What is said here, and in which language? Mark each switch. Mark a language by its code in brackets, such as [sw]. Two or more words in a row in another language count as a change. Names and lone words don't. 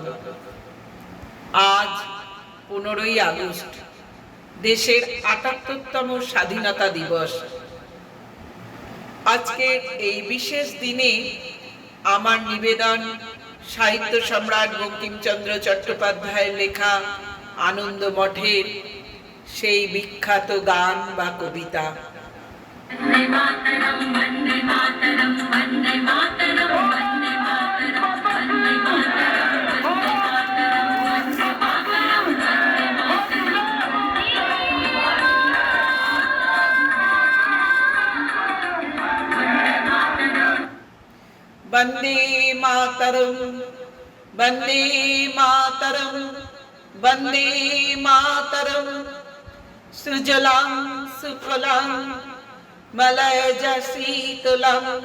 [bn] আজ 15ই আগস্ট, দেশের ৭৮তম স্বাধীনতা দিবস। আজকের এই বিশেষ দিনে আমার নিবেদন সাহিত্য সম্রাট বঙ্কিমচন্দ্র চট্টোপাধ্যায়ের লেখা আনন্দ মঠের সেই বিখ্যাত গান বা কবিতা। [sa] वन्दे मातरम् वन्दे मातरम् वन्दे मातरम् वन्दे मातरम् वन्दे मातरम् वन्दे मातरम् वन्दे मातरम् वन्दे मातरम् वन्दे मातरम् वन्दे मातरम् सुजलां सुफलां मलयज शीतलं